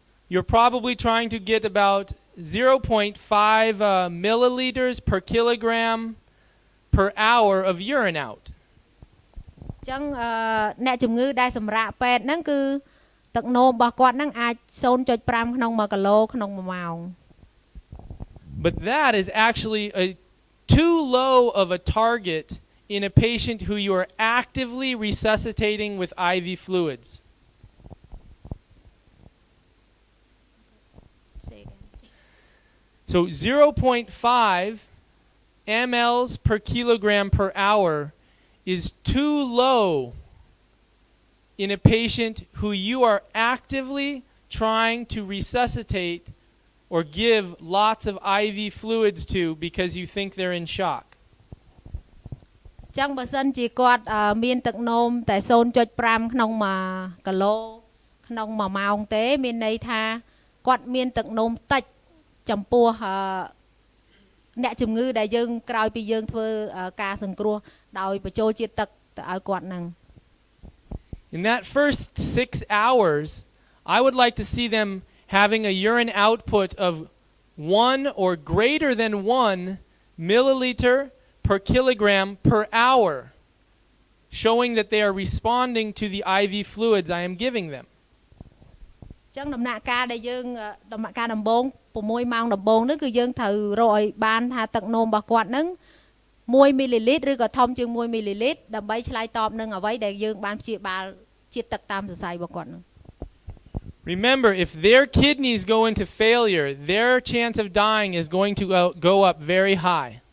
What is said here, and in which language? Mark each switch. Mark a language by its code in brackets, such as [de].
[en] you're probably trying to get about 0.5 milliliters per kilogram per hour of urine out. [km] ចឹងអ្នកជំងឺដែលសម្រាកពេទ្យហ្នឹងគឺទឹកនោមរបស់គាត់ហ្នឹងអាច 0.5 ក្នុង1គីឡូក្នុង1ម៉ោង [en] But that is actually too low of a target in a patient who you are actively resuscitating with IV fluids. So 0.5 mLs per kilogram per hour is too low in a patient who you are actively trying to resuscitate or give lots of IV fluids to because you think they're in shock. [km] ចឹងបើសិនជាគាត់មានទឹកនោមតែ 0.5 ក្នុង1គីឡូក្នុង1ម៉ោងទេមានន័យថាគាត់មានទឹកនោមតិចចំពោះអ្នកជំងឺដែលយើងក្រោយពីយើងធ្វើការសង្គ្រោះដោយបញ្ចូលជាតិទឹកទៅឲ្យគាត់ហ្នឹង [en] In that first 6 hours, I would like to see them having a urine output of 1 or greater than 1 milliliter per kilogram per hour, showing that they are responding to the IV fluids I am giving them. [km] ចឹងដំណាក់កាលដែលយើងដំណាក់កាលដំបូង6ម៉ោងដំបូងហ្នឹងគឺយើងត្រូវរកឲ្យបានថាទឹកនោមរបស់គាត់ហ្នឹង1មីលីលីត្រឬក៏ធំជាង1មីលីលីត្រដើម្បីឆ្លើយតបនឹងអ្វីដែលយើងបានព្យាបាលជាតិទឹកតាមសរសៃរបស់គាត់ហ្នឹង [en] Remember, if their kidneys go into failure, their chance of dying is going to go up very high.